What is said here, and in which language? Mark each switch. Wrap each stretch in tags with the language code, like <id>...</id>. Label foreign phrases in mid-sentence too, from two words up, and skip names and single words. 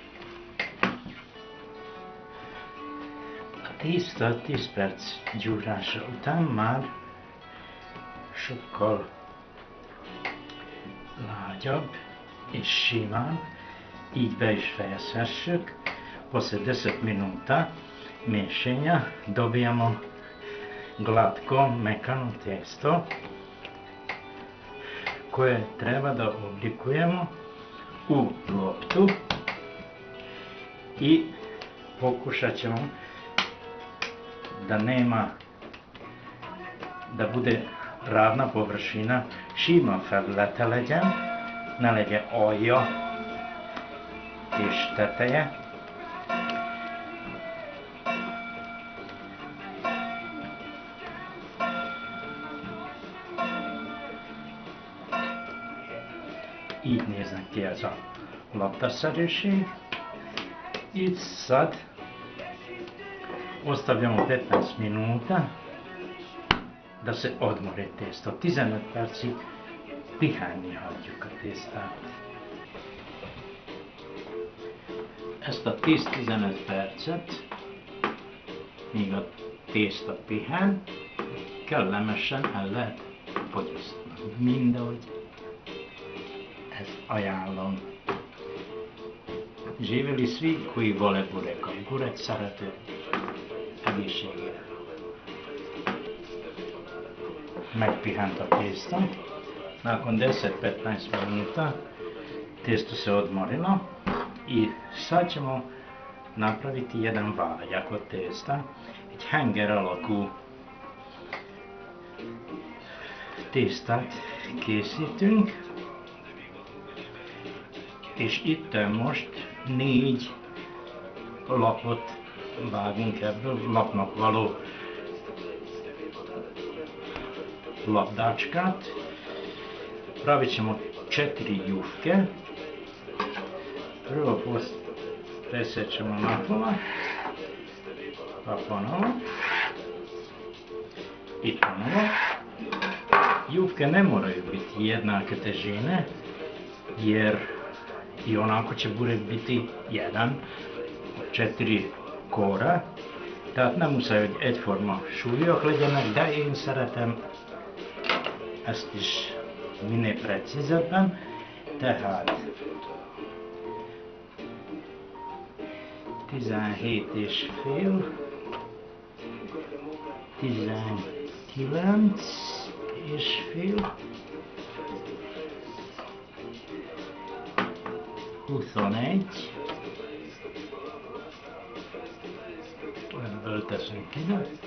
<hu>A tészta 10 perc gyúrása után már sokkal lágyabb és simán, így be is fejezhessük.</hu> <sr>Posle 10 minuta miješanja dobijamo glatko, mekano testo koje treba da oblikujemo u loptu i pokušat ćemo da bude ravna površina,</sr> <hu>sima felülete legyen, ne legyen alja és teteje. Így néznek ki ez a laptaszerűség.</hu> <sr>Így sad ostavljamo 15 minuta da se odmori testo.</sr> <hu>15 percig pihenni hagyjuk a tésztát. Ezt a 10-15 percet, míg a tészta pihen, kellemesen el lehet fogyasztani. Mindahogy ezt ajánlom.</hu> <sr>Živjeli svi koji vole burek,</sr> <hu>a burek szerető egészségére. Megpihent a tészta.</hu> <sr>Nakon 10-15 minuta testo se odmorilo i sad ćemo napraviti jedan valjak od testa.</sr> <hu>Egy henger alakú tésztát készítünk, és itt most 4 lapot vágunk ebből, lapnak való labdáčkát.</hu> <sr>Pravit ćemo 4 jufke. Prvo presjećemo na pola, pa ponovo i ponovo. Jufke ne moraju biti jednake težine, jer i onako će burek biti jedan od 4 kóra.</sr> <hu>Tehát nem muszáj, hogy egyforma súlyok legyenek, de én szeretem ezt is minél precízebben. Tehát 17,5, 19,5, 21, ebből teszünk ide,</hu>